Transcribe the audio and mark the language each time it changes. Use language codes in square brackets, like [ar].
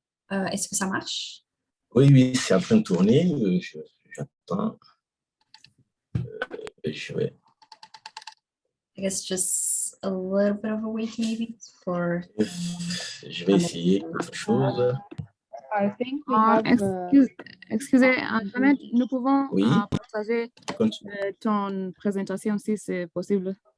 [fr] Est-ce que ça marche? Oui, c'est en train de tourner. J'attends. Je vais. [en] I guess just a little bit of a wait maybe for. [fr] Je vais essayer autre chose. [en] I think we have, [fr] Excusez, Mohammed, nous pouvons Oui. partager ton présentation si c'est possible.